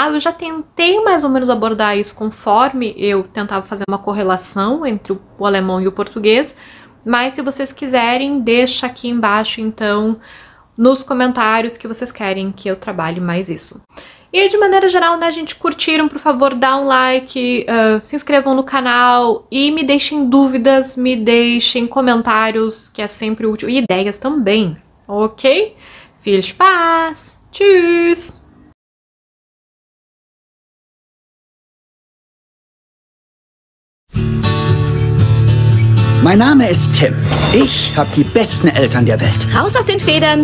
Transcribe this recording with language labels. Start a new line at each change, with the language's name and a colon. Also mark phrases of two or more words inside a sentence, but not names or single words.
Portuguese: Eu já tentei mais ou menos abordar isso conforme eu tentava fazer uma correlação entre o alemão e o português, mas se vocês quiserem, deixa aqui embaixo, então, nos comentários que vocês querem que eu trabalhe mais isso. E de maneira geral, né, gente, curtiram, por favor, dá um like, se inscrevam no canal e me deixem dúvidas, me deixem comentários, que é sempre útil, e ideias também, ok?
German: Viel Spaß! Tschüss! Mein Name ist Tim. Ich habe die besten Eltern der Welt. Raus aus den Federn!